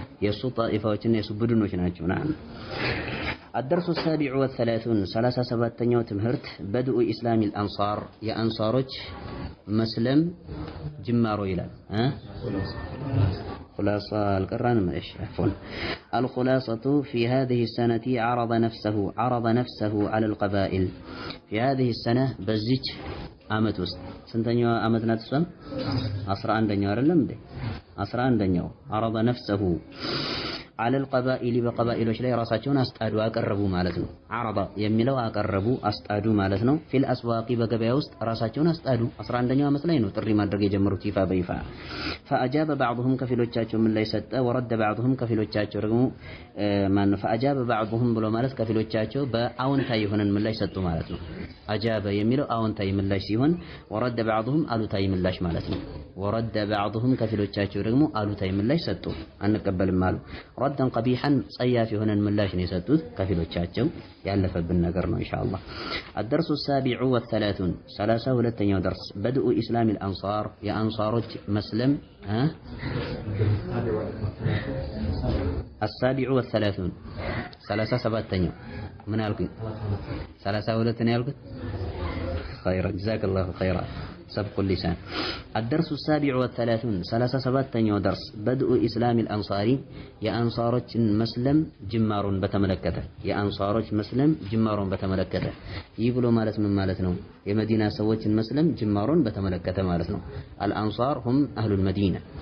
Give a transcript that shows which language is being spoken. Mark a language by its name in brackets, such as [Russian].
[Amharic] የእሱ ጣኢፋዎችና የእሱ ቡድኖች ናቸው። ናም [Arabic] الدرس السابع والثلاثون [Amharic] 37ኛው ትምህርት [Arabic] بدء إسلام الأنصار [Amharic] የአንሳሮች መስለም ጅማሮ ይላል። [Arabic] خلاصة القرآن ماشي عفوا. الخلاصة في هذه السنة عرض نفسه على القبائل. في هذه السنة بزج [Amharic] ዓመት ውስጥ ስንተኛው ዓመት ናት? እሷም 11ኛው አይደለም እንዴ? 11ኛው [Arabic] عرض نفسه على القبائل [Amharic] በቀባኢሎች ላይ ራሳቸውን አስጣዱ አቀረቡ ማለት ነው። عرض የሚለው አቀረቡ አስጣዱ ማለት ነው። [Arabic] في الأسواق [Amharic] በገበያ ውስጥ ራሳቸውን አስጣዱ 11ኛው ዓመት ላይ ነው ጥሪ ማድረግ የጀመሩት ይፋ በይፋ። [Arabic] فأجاب بعضهم [Amharic] ከፊሎቻቸው ምን ላይ ሰጠ? [Arabic] ورد بعضهم [Amharic] ከፊሎቻቸው ደግሞ [Arabic] فأجاب بعضهم [Amharic] ብሎ ማለት ከፊሎቻቸው በአዎንታዊ የሆነን ምላሽ ሰጡ ማለት ነው። አጃበ የሚለው አዎንታዊ ምላሽ ሲሆን ወረደ بعضهم አሉታዊ ምላሽ ማለት ነው። ወረደ بعضهم ከፊሎቻቸው ደግሞ አሉታዊ ምላሽ ሰጡ አንቀበልም አሉ። ረደን ቀቢሐን ጸያፍ የሆነን ምላሽ ነው የሰጡት ከፊሎቻቸው ያለፈብን ነገር ነው ኢንሻአላህ። [Arabic] الدرس السابع والثلاثون [Amharic] 32ኛው درس [Arabic] بدء إسلام الأنصار [Amharic] የአንሳሮች መስለም [Arabic] السابع والثلاثون [Amharic] 37ኛው ምን አልኩኝ? 32 ነው ያልኩት። [Arabic] خيرا جزاك الله خيرا سبق اللسان. الدرس السابع والثلاثون [Amharic] 37ኛው درس [Arabic] بدء إسلام الأنصاري [Amharic] የአንሳሮች መስለም ጅማሩን በተመለከተ የአንሳሮች መስለም ጅማሩን በተመለከተ ይህ ብሎ ማለት ምን ማለት ነው? የመዲና ሰዎችን መስለም ጅማሩን በተመለከተ ማለት ነው። [Arabic] الأنصار هم أهل المدينة.